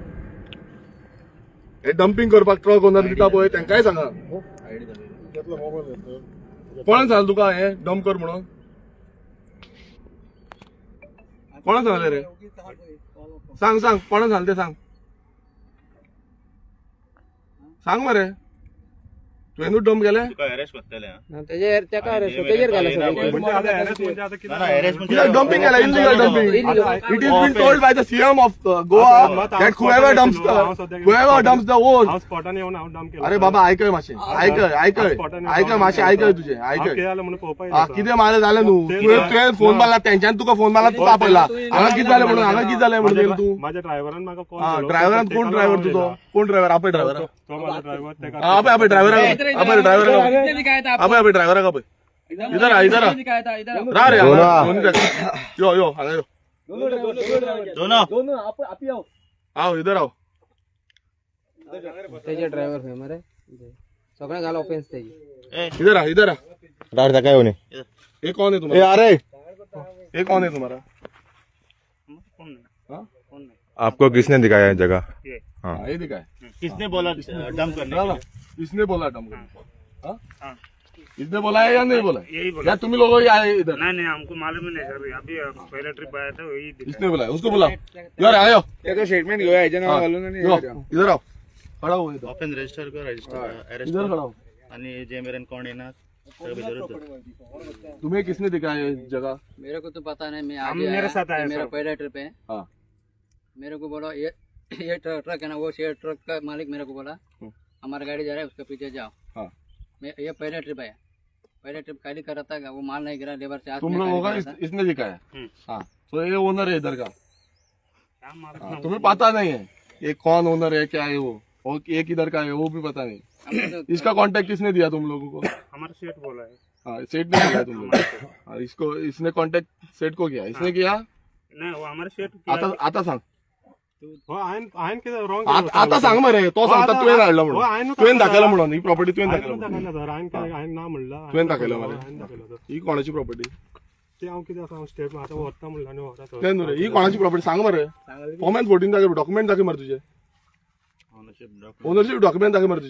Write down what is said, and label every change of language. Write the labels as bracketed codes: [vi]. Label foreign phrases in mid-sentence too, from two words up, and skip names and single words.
[kok] हे डंपिंग करपाक ट्रक ओनर दिता पळय तेंकाय सांगा कोणाक सांगलें तुका हे डंप कर म्हणून कोणाक सांगलें रे सांग कोणाक सांगलें ते सांग मरे तुवेंनूच डंप केले तुका अरेस्ट करतले हा तेजेर तेका तेजेर घाला [mr] म्हणजे आता arrest म्हणजे आता किती अरेस्ट म्हणजे [kok] कित्याक डंपिंग केला [en] illegal dumping it is been told by the CM of Goa that whoever dumps the old [kok] हांव स्पॉटान येवन हांव डंप केला अरे बाबा आयकय मातशें आयकय मातशें आयकय तुझे आयकय केलं म्हणून पळोवपाक कितें मारलें जालें न्हू तुवें फोन मारला तेंच्यान तुका फोन मारला तूं आपयला हांगा कितें जालें म्हणून येयला तूं माझ्या ड्रायव्हरान म्हाका कॉल ड्रायव्हरान कोण ड्रायव्हर तुजो कोण ड्रायव्हर आपय ड्रायव्हर तो माझा ड्रायव्हर तेका आपय ड्रायव्हराक आपय [hi] इधर आ [kok] रा रे यो हांगा यो दोन [hi] आओ इधर आओ [kok] तेजे ड्रायव्हर खंय मरे सगळ्या घाल ऑफेन्स तेजी [hi] इधर आ [mr] डायरेक्ट काय होणे [hi] ये कौन है तुम्हारा अरे ये कौन है तुम्हारा आपको किसने दिखाया है जगह हाँ ये दिखा है किसने बोला डंप करने ना, के ना, इसने बोला डम इसने बोला है या नहीं बोला यही बोला या तुम लोग आए इधर नहीं हमको मालूम ही नहीं सर अभी पहला ट्रिप आया था वही इसने बोला है उसको बोला यार आयो [mr] त्याचं स्टेटमेंट घेऊया ह्याच्या नाव घालून आणि [kok] यो, [hi] इधर आओ खड़ा हो इधर ऑफेन्स रजिस्टर कर अरेस्ट इधर खड़ा हो [mr] आणि जे मेरे कोण येणार सगळं विचारत [hi] तुम्हें किसने दिखाया ये जगह मेरे को तो पता नहीं मैं हम आज मेरे साथ आए मेरा सर। पहला ट्रिप है हाँ मेरे को बोला ये ट्रक है ना वो शेयर ट्रक का मालिक मेरे को बोला हमारा गाड़ी जा रहा है उसके पीछे जाओ हाँ मैं ये पहला ट्रिप है पहला ट्रिप खाली कर रहा था वो माल नहीं गिरा लेबर से आज तुम मैं लोगों खाली का करा था। इसने दिखाया हाँ तो ये ओनर है इधर का क्या मालूम हाँ, तुम्हें पता नहीं है ये कौन ओनर है क्या है वो और ये किधर का है वो भी पता नहीं। हमको तो- इसका कांटेक्ट किसने दिया तुम लोगों को? हमारा सेठ बोला है। हाँ, सेठ ने दिया तुम लोग और इसको इसने कांटेक्ट सेठ को किया, इसने किया। नाही वो हमारा सेठ [kok] आता सांग, हो आयन कितें रॉंग आता सांग मरे, तो सांगता तुवें हाडला म्हणून, तुवें दाखयला म्हणून ही प्रॉपर्टी तुवें दाखयला हायन ना म्हणला तुवें दाखयला मरे, ही कोणाची प्रॉपर्टी? ते हांव कितें आसा स्टेट आतां व्हरता म्हणला आनी व्हरता तें न्हू रे, ही कोणाची प्रॉपर्टी सांग मरे, फॉर्मॅन 14 दाखय, डॉक्युमेंट दाखय मरे तुझे, ओनरशिप डॉक्युमेंट दाखय मरे तुझे।